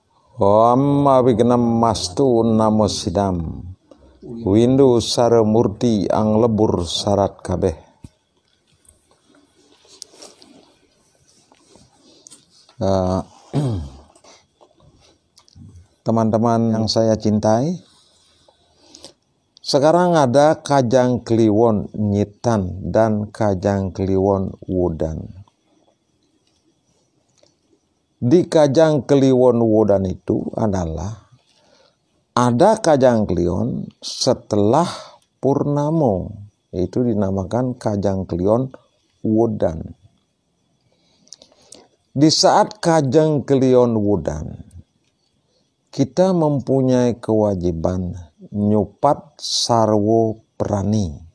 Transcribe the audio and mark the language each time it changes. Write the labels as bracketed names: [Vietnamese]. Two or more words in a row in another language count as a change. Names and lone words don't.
[Sanskrit] Om abignam mastu namo sidam windu sara murti ang lebur sarat kabeh. [Indonesian] Teman-teman yang saya cintai, sekarang ada Kajang Kliwon Nyitan dan Kajang Kliwon Wudan. Di Kajang Kliwon Wudan itu adalah ada Kajang Kliwon setelah Purnamo, itu dinamakan Kajang Kliwon Wudan. Di saat Kajang Kliwon Wudan, kita mempunyai kewajiban [Balinese] nyupat sarwo prani.